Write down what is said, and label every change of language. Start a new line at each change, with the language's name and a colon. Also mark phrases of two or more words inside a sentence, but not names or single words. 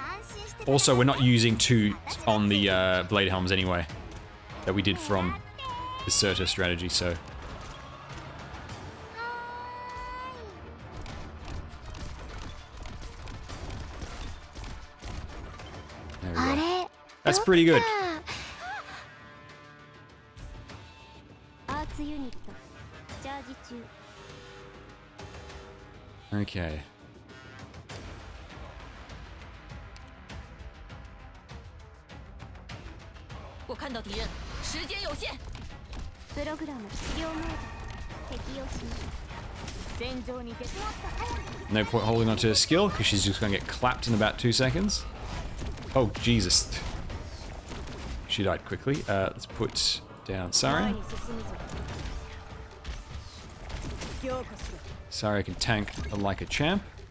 English: Also, we're not using 2 on the blade helms anyway, that we did from deserter strategy, so. There we go. That's pretty good.
Japanese: アーツユニットチャージ中。
English: Okay.
Chinese: 我看到敌人，时间有限。
Japanese: プログラム治療モード適用します。戦場に出てもっと早く。
English: No point holding onto her skill because she's just going to get clapped in about 2 seconds. Oh, Jesus. She died quickly. Let's put down Saria. Saria can tank like a champ.